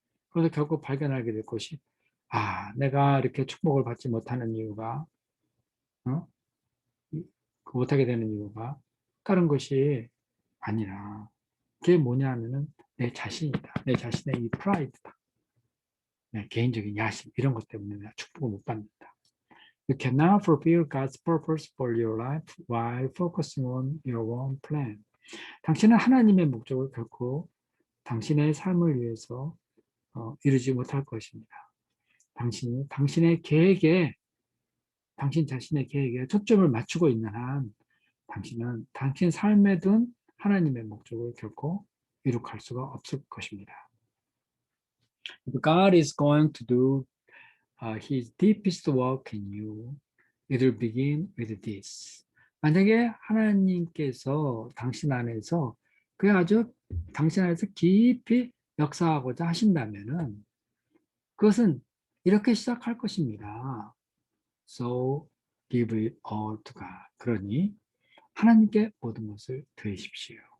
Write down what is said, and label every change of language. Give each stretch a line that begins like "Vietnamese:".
Korean: 그래서 결국 발견하게 될 것이, 내가 이렇게 축복을 받지 못하는 이유가, 어? 못하게 되는 이유가 다른 것이 아니라, 그게 뭐냐 하면은 내 자신이다. 내 자신의 이 프라이드다. 내 개인적인 야심, 이런 것 때문에 내가 축복을 못 받는다.
English: You cannot fulfill God's purpose for your life while focusing on your own plan.
Korean: 당신은 하나님의 목적을 결코 당신의 삶을 위해서 이루지 못할 것입니다. 당신 자신의 계획에 초점을 맞추고 있는 한 당신은 당신 삶에 둔 하나님의 목적을 결코 이룩할 수가 없을 것입니다.
English: If God is going to do His deepest work in you, it will begin with this.
Korean: 만약에 하나님께서 당신 안에서 그 아주 당신 안에서 깊이 역사하고자 하신다면은 그것은 이렇게 시작할 것입니다.
English: So give it all to God.
Korean: 그러니 하나님께 모든 것을 드리십시오.